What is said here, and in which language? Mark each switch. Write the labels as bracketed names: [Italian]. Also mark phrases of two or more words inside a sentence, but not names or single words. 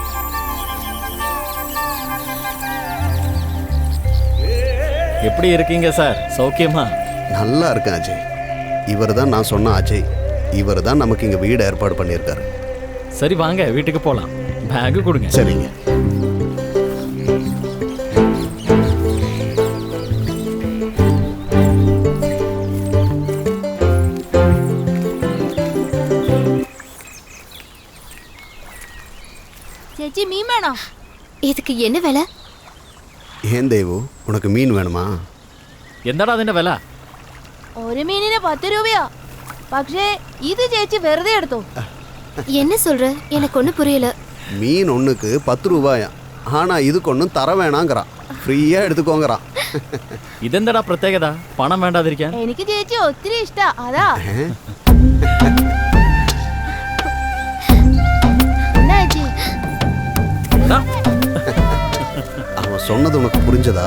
[Tamil] எப்படி இருக்கீங்க சார்? சௌக்கியமா? நல்லா இருக்கேன் அஜய். இவர் தான் நான் சொன்ன அஜய். இவர் தான் நமக்கு இங்கே வீடு ஏற்பாடு பண்ணியிருக்காரு. சரி வாங்க வீட்டுக்கு போகலாம். பேகு கொடுங்க. சரிங்க. [Malayalam] ചേച്ചി മീൻ വേണോ? [Tamil] இதுக்கு என்ன விலை? ஏன் தேவு, உனக்கு மீன் வேணுமா? [Malayalam] എന്താടാ അതിന്റെ വില? ഒരു മീനിന് 10 രൂപയാ. പക്ഷേ இது ചേച്ചി വെറുതെ എടുത്തോ. [Tamil] என்ன சொல்ற? எனக்கு ஒண்ணு புரியல. மீன் ஒண்ணுக்கு 10 ரூபாயா? ஆனா இதுக்கு ஒன்றும் தர வேணாங்கிறான், ஃப்ரீயா எடுத்துக்கோங்கிறான். [Malayalam] ഇതെന്താടാ പ്രത്യേകത? പണം വേണ്ടാതിരിക്കാൻ? എനിക്ക് ചേച്ചി ഒത്തിരി ഇഷ്ടാ, അതാ. [Tamil] என்ன ചേച്ചി? அவன் சொன்னது உனக்கு புரிஞ்சதா?